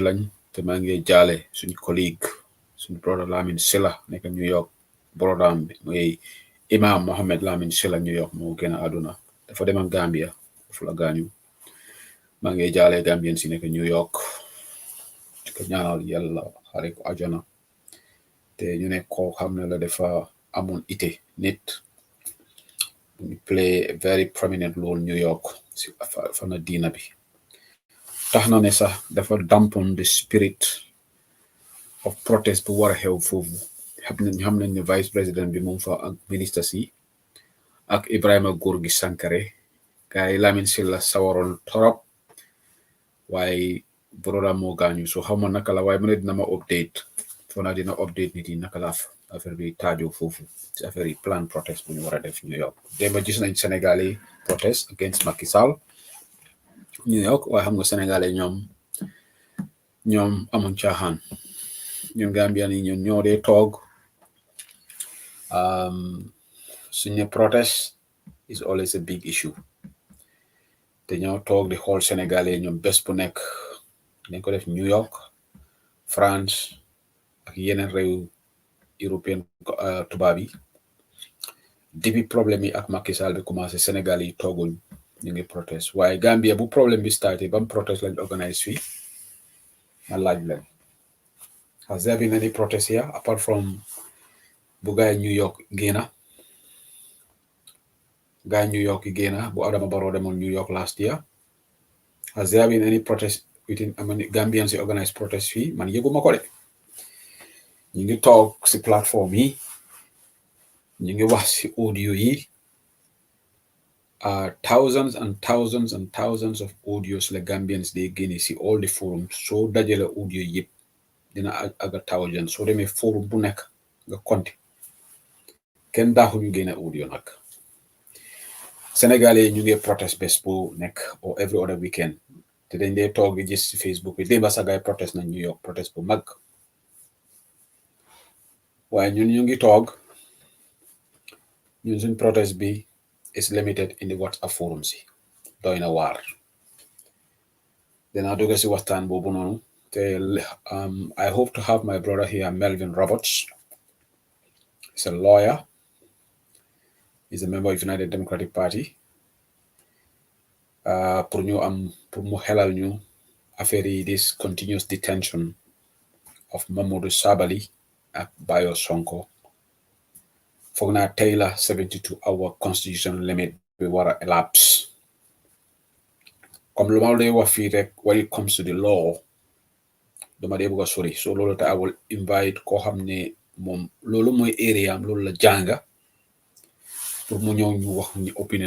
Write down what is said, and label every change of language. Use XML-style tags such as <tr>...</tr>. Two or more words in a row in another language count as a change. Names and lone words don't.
<wo>lañ te ma ngi jaale suñu collègue suñu brother Lamin Silla nek New York brodam bi moy Imam Mohammed Lamin Silla New York mo gëna aduna dafa dem Gambia fu la gañu ma ngi jaale Gambien si nek New York ko ñaanal yalla xare ko ajana te ñu ne ko xamne la defa amon ité nit</wo> <en>play a very prominent role</en> <wo>New York fana dina bi taxna ne sax dafa</wo> <en>dampen the spirit of protest</en> <wo>bu wara xew fofu xam nañ ne</wo> <en>vice president</en> <wo>bi moom fa ak ministre si ak Ibrahima Gorgui Sankare kay Lamin Silla sawaron torop waaye broda moo gaañu so xawma naka la waaye mu ne dina ma update fona dina update nit yi naka la affaire bi taajo foofu ci affaire yi</wo> <en>plan protest</en> <wo>bu ñu war a def New York démba gis nañ Sénégalais</wo> <en>protest against</en> <wo>Macky Sall New York waaye xam nga Sénégalais ñoom amuñ caaxaan ñun Gambian yi ñun ñoo dee toog suñu</wo> <en>protest is always a big issue</en> <wo>te ñoo toog di xool Sénégalais ñoom bés bu nekk dañ ko def New York France ak yeneen réew européen tubaab yi depuis problème yi ak Macky Sall bi commencé Sénégal yi tooguñ ñu ngi protest waaye Gambia bu problème bi starté bam protest lañ organise fii ma laaj leen</wo> <en>has there been any protest here apart from</en> <wo>bu gaay New York génna bu Adama Barrow demoon New York</wo> <en>last year has there been any protest within</en> <wo>Gambians yi</wo> <en>organize protest</en> <wo>fii man yëguma ko de ñu ngi toog si plateforme yi ñu ngi wax si audio yi</wo> <en>thousands and thousands and thousands of audios</en> <wo>la</wo> <en>Gambians they</en> <wo>génne si</wo> <en>all the forums</en> <wo>soo dajale audio yëpp dina aga thousands soo demee forum bu nekk nga compte kenn daaxu ñu génne audio nag Sénégalais ñu ngi protest bés bu nekk</wo> <en>or every other weekend</en> <wo>te dañ dee toog gis ci Facebook bi démba sa gaay protest na New York protest bu mag waaye ñun ñu ngi toog ñun suñ protest bi</wo> <en>is limited in the WhatsApp forum</en> <wo>si doy na waar dinaa dugg si waxtaan boobu noonu te</wo> <en>I hope to have my brother here Melvin Roberts. He's a lawyer. He's a member of United Democratic Party.</en> <wo>Pour mu xelal ñu affaire yi</wo> <en>this continuous detention of Mamadou Sabally</en> <wo>ak Bayo Sonko foog naa tey la</wo> <en>72-hour constitutional limit</en> <wo>bi war a elapse comme lu ma lay wax fii rek</wo> <en>when it comes to the law</en> <wo>dama dee bëgg a sori so loolu te</wo> <en>I will invite</en> <wo>koo xam ne moom loolu mooy area am loolu la jànga pour mu ñëw ñu wax ñu opinion.</wo>